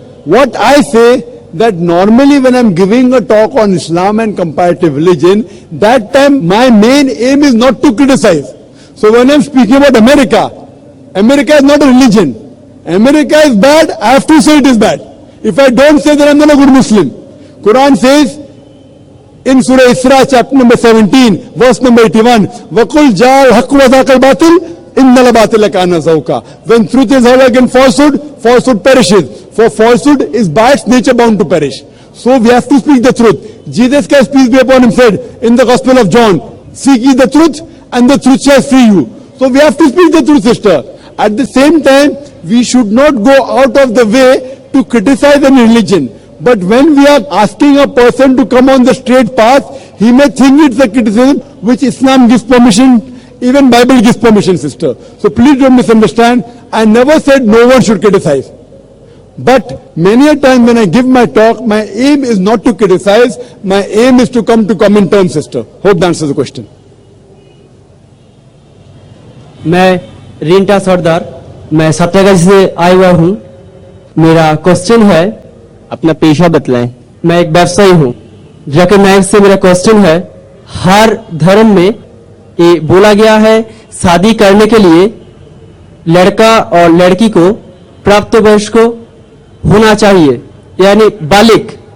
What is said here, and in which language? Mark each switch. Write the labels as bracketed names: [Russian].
[English] What I say, that normally when I'm giving a talk on Islam and comparative religion, that time my main aim is not to criticize. So when I'm speaking about America, America is not a religion. America is bad, I have to say it is bad. If I don't say that, I'm not a good Muslim. Quran says in Surah Isra chapter number 17 verse number 81, [Arabic] وَقُلْ جَاءَ الْحَقُّ وَذَاقَ الْبَاطِلُ إِنَّ الْبَاطِلَ كَانَ زَهُوقًا. [English] When truth is held against falsehood, falsehood perishes. For falsehood is by its nature bound to perish. So we have to speak the truth. Jesus Christ, peace be upon him, said in the Gospel of John, seek ye the truth and the truth shall free you. So we have to speak the truth, sister. At the same time, we should not go out of the way to criticize any religion. But when we are asking a person to come on the straight path, he may think it's a criticism which Islam gives permission, even Bible gives permission, sister. So please don't misunderstand. I never said no one should criticize. But many a time when I give my talk, my aim is not to criticize, my aim is to come to common terms, sister. Hope that answers the question. [Hindi] मैं रिंटा सरदार, मैं सत्याग्रह से आया हुआ हूँ. मेरा question है, अपना पेशा बतलाएं. मैं एक व्यवसायी हूँ. जाकिर नायक से मेरा क्वेश्चन है, हर धर्म में ये बोला गया है शादी करने के लिए लड़का और लड़की को प्राप्त वयस्क होना चाहिए, यानी बालिग.